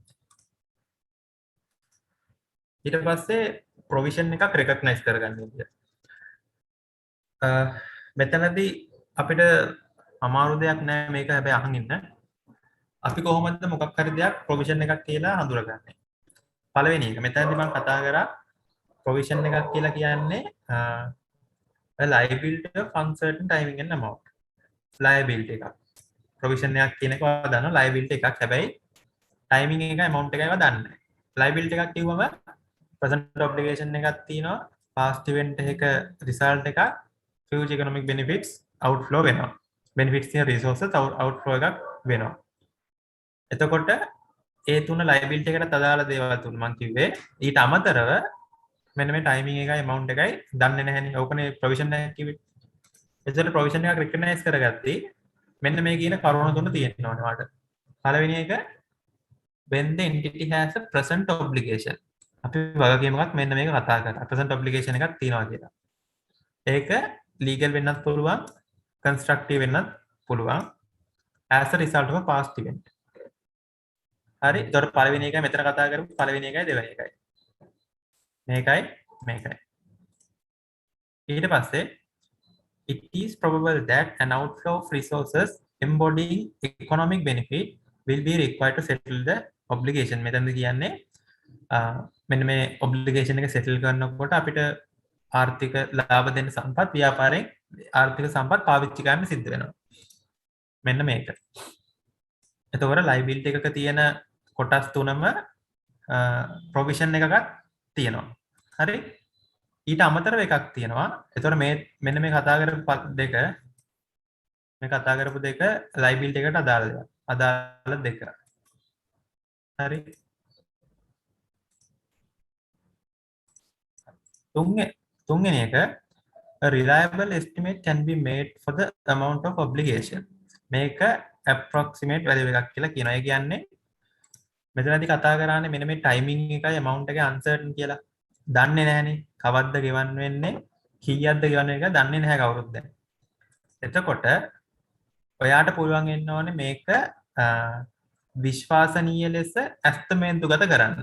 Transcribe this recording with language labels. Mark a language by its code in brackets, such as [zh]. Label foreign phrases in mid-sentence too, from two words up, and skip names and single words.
[si] ඊට පස්සේ ප්‍රොවිෂන් එකක් රෙකග්නයිස් කරගන්න විදිය. මෙතනදී අපිට අමාරු දෙයක් නෑ මේක හැබැයි අහන් ඉන්න. අපි කොහොමද මොකක් හරි දෙයක් ප්‍රොවිෂන් එකක් කියලා හඳුනගන්නේ? පළවෙනි එක මෙතනදී මම කතා කරා ප්‍රොවිෂන් එකක් කියලා කියන්නේ [en] a liability of uncertain timing and amount. [si] liability එකක්. ප්‍රොවිෂන් එකක් කියන එක ඔයාලා දන්නවා liability එකක් හැබැයි timing එකයි amount එකයි ඔයාලා දන්නේ නැහැ. liability එකක් කිව්වම [en] present obligation [si] එකක් තියෙනවා [en] past event [si] එක result එකක් [en] future economic benefits outflow [si] වෙනවා. benefits තියෙන [en] resources outflow [si] එකක් වෙනවා. එතකොට ඒ තුන liability එකට අදාළ දේවල් තුන මම කිව්වේ ඊට අමතරව මෙන්න මේ timing එකයි amount එකයි දන්නේ නැහැනේ. ඕකනේ provision එක කිව්වේ. එතකොට provision එකක් recognize කරගත්තී මෙන්න මේ කියන කරුණු තුන තියෙනවා වාට. පළවෙනි එක [en] when the entity has a present obligation. [si] අපි වගකීමක් මෙන්න මේක කතා කරා. [en] present obligation [si] එකක් තියෙනවා කියලා. ඒක legal වෙන්නත් පුළුවන්, constructive වෙන්නත් පුළුවන් [en] as a result of a past event. [si] හරි. ඒතකොට පළවෙනි එකයි මෙතන කතා කරපු පළවෙනි එකයි දෙවෙනි එකයි. මේකයි. ඊට පස්සේ [en] it is probable that an outflow of resources embodying economic benefit will be required to settle the obligation. [si] මෙතනදී කියන්නේ මෙන්න මේ obligation එක settle කරනකොට අපිට ආර්ථික ලාභ දෙන්න සම්පත් ව්‍යාපාරයෙන් ආර්ථික සම්පත් පාවිච්චි කරන්න සිද්ධ වෙනවා. මෙන්න මේක. එතකොට liability එකක තියෙන කොටස් තුනම provision එකක් තියෙනවා. හරි? ඊට අමතරව එකක් තියෙනවා. එතකොට මේ මෙන්න මේ කතා කරපු දෙක liability එකට අදාළ දෙයක්. අදාළ දෙක. හරි. තුන්වෙනි එක [en] a reliable estimate can be made for the amount of obligation. [si] මේක [en] approximate value [si] එකක් කියලා කියනවා. ඒ කියන්නේ මෙතනදී කතා කරන්නේ මෙන්න මේ timing එකයි amount එකයි uncertain කියලා. දන්නේ නැහනේ කවද්ද ගෙවන්න වෙන්නේ කීයක්ද ගෙවන්න එක දන්නේ නැහැ කවුරුත් දැන්. එතකොට ඔයාට පුළුවන් වෙන්න ඕනේ මේක විශ්වාසනීය ලෙස ඇස්තමේන්තුගත කරන්න.